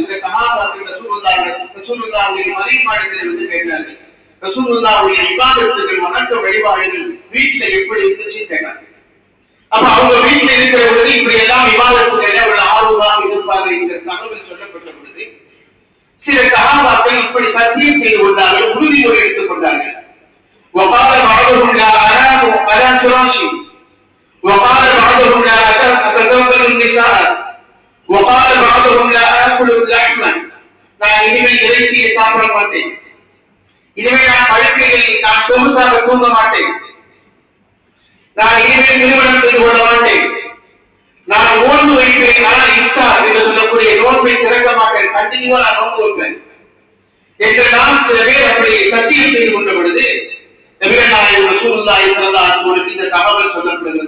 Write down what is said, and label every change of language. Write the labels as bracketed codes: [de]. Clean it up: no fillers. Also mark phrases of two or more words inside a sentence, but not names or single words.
[ta] சில சஹாபாக்கள் ரசூலுல்லாஹ்வுடைய மறைமாடத்தில் வந்து கேட்டார்கள், ரசூலுல்லாஹ்வுடைய இபாதத்துகள், வணக்க வழிபாடுகள் வீட்டில் எப்படி இருந்துச்சு கேட்டாங்க. அப்ப அவங்க வீட்டில் இருக்கிற பொழுது இப்படி எல்லாம் இபாதத்துகள் ஒரு ஆர்வமாக இருப்பாங்க என்கிற தகவல் சொல்லப்பட்ட பொழுது சில சஹாபாக்கள் இப்படி சத்தியம் செய்து கொண்டார்கள், உறுதிமொழி எடுத்துக் கொண்டார்கள். [ar] وقال بعضهم لا أنام على فراشي وقال بعضهم لا أتزوج النساء وقال بعضهم لا آكل اللحم. [ta] நான் இனிமேல் இறைச்சியை சாப்பிட மாட்டேன், இனிமேல் நான் படுக்கையில் நான் சொகுசாக தூங்க மாட்டேன், நான் இனிமேல் திருமணம் செய்து கொள்ள மாட்டேன், நான் நோன்பு வைப்பேன், நான் இஃப்தார் என்று சொல்லக்கூடிய நோன்பை திறக்க மாட்டேன், கண்டினியூவா நான் நோன்பு வைப்பேன் என்றெல்லாம் சில பேர் அப்படி சத்தியம் செய்து கொண்ட பொழுது நபிகள் நாயகம் ரசூலுல்லாஹி ரசூலுல்லாஹி [ar] صلى الله عليه وسلم [ta] இந்த தகவல் சொல்லப்படுகிறது.